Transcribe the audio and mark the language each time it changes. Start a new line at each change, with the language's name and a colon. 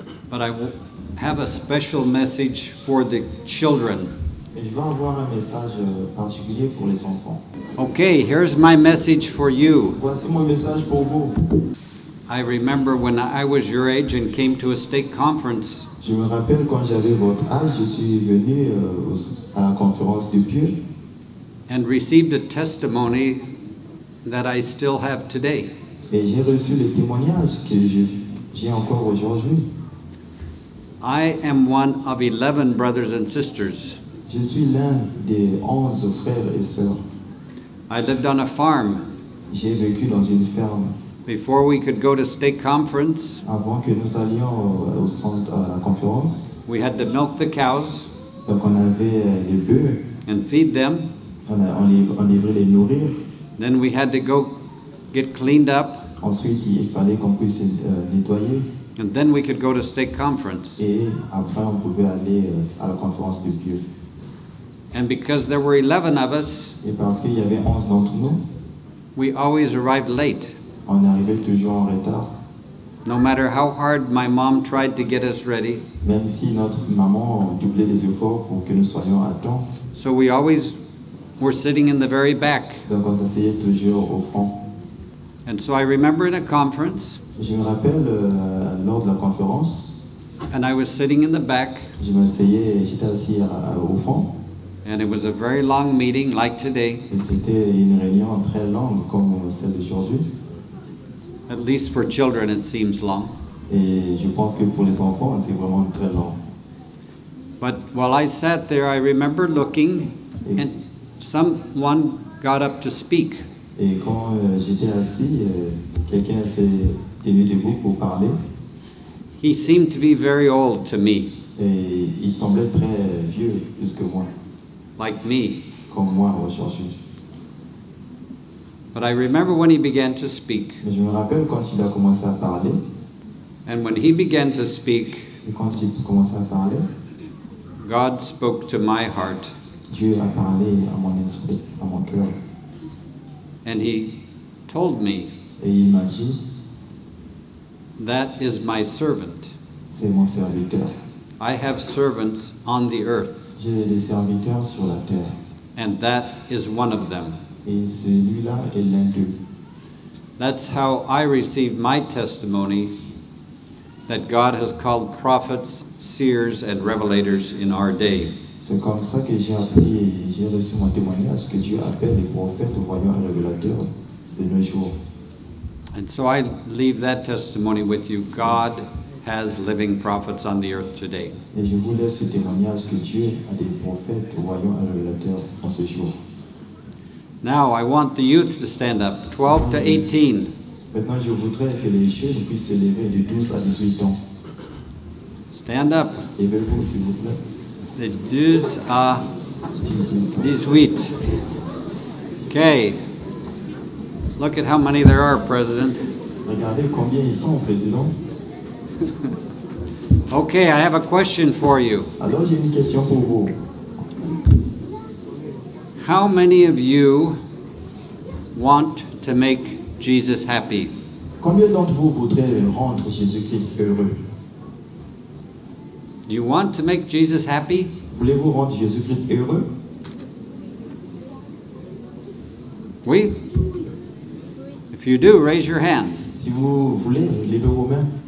English: But I will have a special message for the children.
French: Et je vais avoir un message particulier pour les enfants.
English: Okay, here's my message for you.
French: Voici mon message pour vous.
English: I remember when I was your age and came to a stake conference.
French: Je me rappelle quand j'avais votre âge, je suis venu à la conférence du Pieux
English: And received a testimony that I still have today.
French: et j'ai reçu le témoignage que j'ai encore aujourd'hui.
English: I am one of 11 brothers and sisters.
French: Je suis l'un des 11 frères et sœurs.
English: I lived on a farm.
French: J'ai vécu dans une ferme.
English: Before we could go to stake conference,
French: Avant que nous allions au centre à la conférence,
English: we had to milk the cows
French: donc on avait les bœufs,
English: and feed them.
French: on devait les nourrir.
English: Then we had to go get cleaned up,
French: Ensuite, il fallait qu'on puisse nettoyer.
English: and then we could go to stake conference.
French: Et après, on pouvait aller à la conférence du Pieux.
English: And because there were 11 of us,
French: Et parce qu'il y avait 11 d'entre nous,
English: we always arrived late.
French: on arrivait toujours en retard.
English: No matter how hard my mom tried to get us ready.
French: Même si notre maman doublait les efforts pour que nous soyons à temps.
English: So we always were sitting in the very back.
French: Donc on s'asseyait toujours au fond.
English: And so I remember in a conference,
French: Je me rappelle lors de la conférence,
English: and I was sitting in the back,
French: j'étais assis au fond.
English: and it was a very long meeting like today,
French: Et c'était une réunion très longue comme celle d'aujourd'hui.
English: at least for children it seems long.
French: Et je pense que pour les enfants, c'est vraiment très long.
English: But while I sat there, I remember looking, and someone got up to speak.
French: Et quand j'étais assis, quelqu'un s'est tenu debout pour parler.
English: He seemed to be very old to me,
French: Et il semblait très vieux, plus que moi,
English: like me.
French: comme moi aujourd'hui.
English: But I remember when he began to speak.
French: Mais je me rappelle quand il a commencé à parler,
English: And when he began to speak,
French: et quand il a commencé à parler,
English: God spoke to my heart.
French: Dieu a parlé à mon esprit, à mon cœur.
English: And he told me,
French: Et il m'a dit,
English: that is my servant.
French: c'est mon serviteur.
English: I have servants on the earth,
French: J'ai des serviteurs sur la terre.
English: and that is one of them.
French: Et celui-là est l'un d'eux.
English: That's how I received my testimony that God has called prophets, seers, and revelators in our day.
French: C'est comme ça que j'ai appris et j'ai reçu mon témoignage que Dieu appelle les prophètes, voyants et révélateurs de nos jours.
English: And so I leave that testimony with you. God has living prophets on the earth today.
French: Et je vous laisse ce témoignage que Dieu a des prophètes, voyants et révélateurs en ce jour.
English: Now I want the youth to stand up, 12 to 18.
French: Maintenant, je voudrais que les jeunes puissent se lever de 12 à 18 ans.
English: Stand up.
French: Levez-vous, s'il vous plaît. De 12 à 18.
English: 18. Okay. Look at how many there are, President.
French: Regardez combien ils sont, Président.
English: Okay, I have a question for you.
French: Alors, j'ai une question pour vous.
English: How many of you want to make Jesus happy?
French: Combien d'entre vous voudraient rendre Jésus-Christ heureux?
English: Do you want to make Jesus happy?
French: Voulez-vous rendre Jésus-Christ heureux? Oui?
English: If you do, raise your hand.
French: Si vous voulez, levez vos mains.